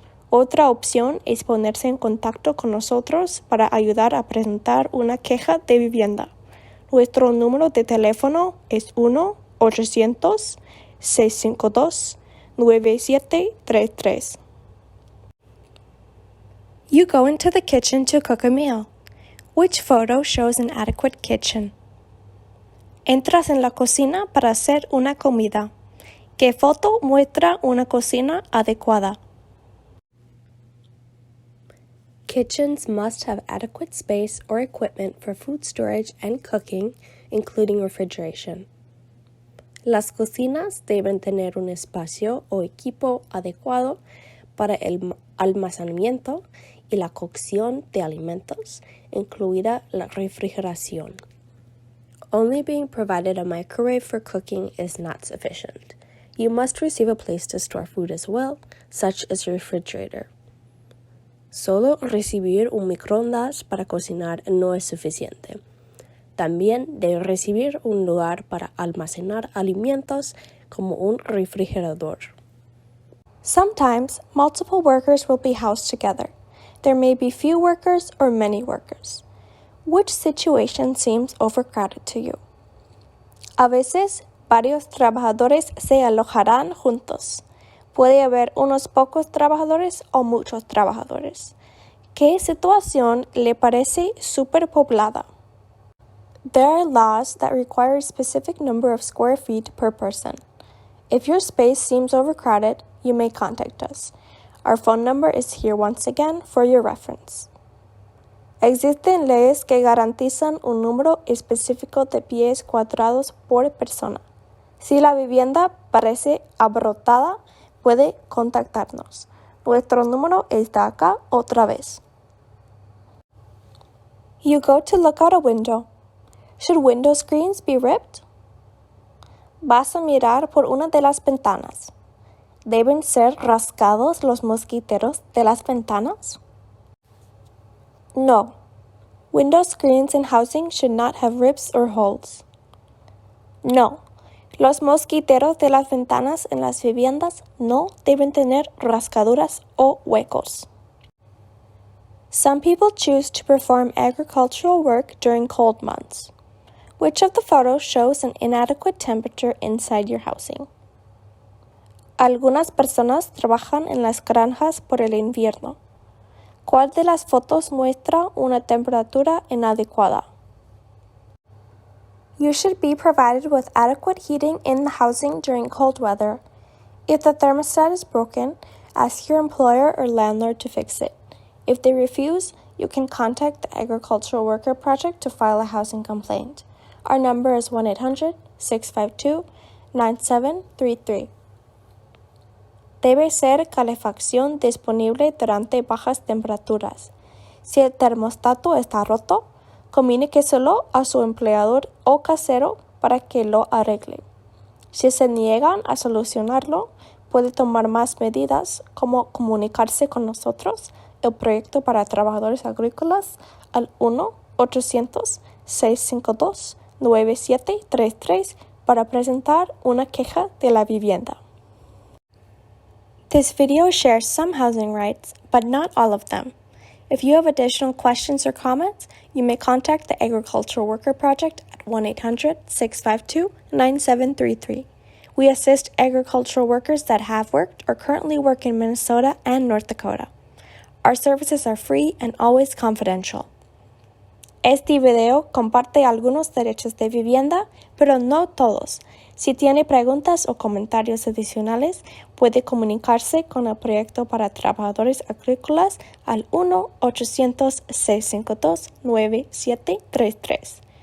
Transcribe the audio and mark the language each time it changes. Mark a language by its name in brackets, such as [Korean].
[Spanish] Otra opción es ponerse en contacto con nosotros para ayudar a presentar una queja de vivienda. Nuestro número de teléfono es 1-800-652-9733. [English] You go into the kitchen to cook a meal. Which photo shows an adequate kitchen? [Spanish] Entras en la cocina para hacer una comida. ¿Qué foto muestra una cocina adecuada? [English] Kitchens must have adequate space or equipment for food storage and cooking, including refrigeration. [Spanish] Las cocinas deben tener un espacio o equipo adecuado para el almacenamiento y la cocción de alimentos, incluida la refrigeración. [English] Only being provided a microwave for cooking is not sufficient. You must receive a place to store food as well, such as a refrigerator. [Spanish] Solo recibir un microondas para cocinar no es suficiente. También debe recibir un lugar para almacenar alimentos como un refrigerador. [English] Sometimes, multiple workers will be housed together. There may be few workers or many workers. Which situation seems overcrowded to you? [Spanish] A veces, varios trabajadores se alojarán juntos. Puede haber unos pocos trabajadores o muchos trabajadores. ¿Qué situación le parece superpoblada? [English] There are laws that require a specific number of square feet per person. If your space seems overcrowded, you may contact us. Our phone number is here once again for your reference. [Spanish] Existen leyes que garantizan un número específico de pies cuadrados por persona. Si la vivienda parece abarrotada, puede contactarnos. Nuestro número está acá otra vez. [English] You go to look out a window. Should window screens be ripped? [Spanish] Vas a mirar por una de las ventanas. ¿Deben ser rasgados los mosquiteros de las ventanas? [English] No. Window screens in housing should not have rips or holes. [Spanish] No. Los mosquiteros de las ventanas en las viviendas no deben tener rasgaduras o huecos. [English] Some people choose to perform agricultural work during cold months. Which of the photos shows an inadequate temperature inside your housing? [Spanish] Algunas personas trabajan en las granjas por el invierno. ¿Cuál de las fotos muestra una temperatura inadecuada? [English] You should be provided with adequate heating in the housing during cold weather. If the thermostat is broken, ask your employer or landlord to fix it. If they refuse, you can contact the Agricultural Worker Project to file a housing complaint. Our number is 1-800-652-9733. [Spanish] Debe ser calefacción disponible durante bajas temperaturas. Si el termostato está roto, comuníqueselo a su empleador o casero para que lo arregle. Si se niegan a solucionarlo, puede tomar más medidas como comunicarse con nosotros, el proyecto para trabajadores agrícolas, al 1-800-652-9733 para presentar una queja de la vivienda. [English] This video shares some housing rights, but not all of them. If you have additional questions or comments, you may contact the Agricultural Worker Project at 1-800-652-9733. We assist agricultural workers that have worked or currently work in Minnesota and North Dakota. Our services are free and always confidential. [Spanish] Este video comparte algunos derechos de vivienda, pero no todos. Si tiene preguntas o comentarios adicionales, puede comunicarse con el proyecto para trabajadores agrícolas al 1-800-652-9733.